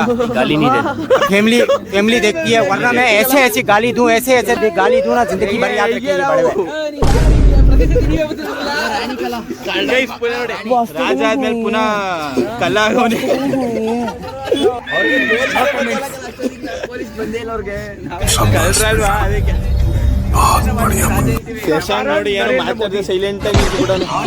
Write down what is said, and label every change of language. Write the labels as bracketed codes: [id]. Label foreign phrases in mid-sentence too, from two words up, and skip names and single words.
[hi] गाली नहीं दे. फैमिली देखती है, वरना मैं ऐसे गाली दूं, ऐसे गाली दूं ना, जिंदगी भर याद रखेंगे बड़े भाई. [kn] ರಾಜ ಆದ್ಮೇಲೆ ಪುನಃ ಕಳ್ಳ ಆಗೋನೆ. ಕಳ್ರಲ್ವಾ, ಅದಕ್ಕೆ ಶಶಾಂಕ್ ನೋಡಿ ಏನೋ ಮಾತಾಡಿದ್ರೆ ಸೈಲೆಂಟ್ ಆಗಿ ಬಿಡೋಣ.